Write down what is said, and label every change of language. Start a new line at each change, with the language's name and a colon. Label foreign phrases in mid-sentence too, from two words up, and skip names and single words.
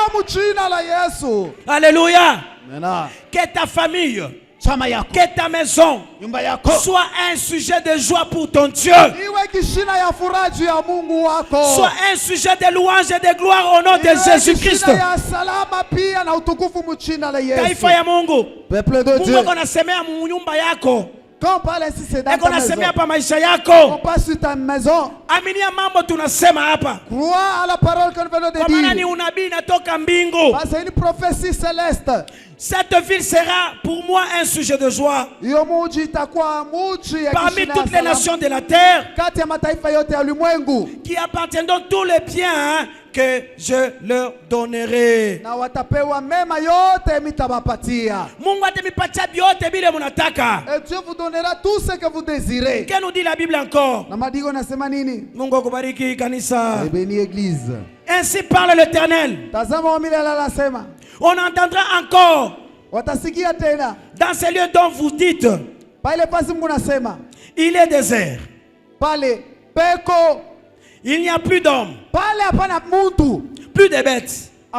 French: Alléluia. Que ta famille Que ta maison soit un sujet de joie pour ton Dieu. Soit un sujet de louange et de gloire au nom de Jésus-Christ.
Swahili: Taifa ya Mungu.
French: Peuple de Dieu.
Swahili: Mungu anasemea nyumba yako.
French: Quand on parle ainsi, c'est dans ta maison. On passe sur ta maison.
Swahili: Aminia mambo tunasema hapa.
French: Crois à la parole que nous venons de dire.
Swahili: Kwa maana ni dire. unabii natoka mbingu.
French: Parce que c'est une prophétie céleste. Cette ville sera pour moi un sujet de joie. Parmi toutes les nations de la terre, qui appartiendront tous les biens que je leur donnerai.
Swahili: Mungu atamipatia vyote vile munataka.
French: Et Dieu vous donnera tout ce que vous désirez. Qu'est-ce nous dit la Bible encore?
Swahili: Mungu akubariki kanisa.
French: Béni église. Ainsi parle l'Éternel. On entendra encore dans ces lieux dont vous dites il est désert. Il n'y a plus d'hommes, plus de bêtes.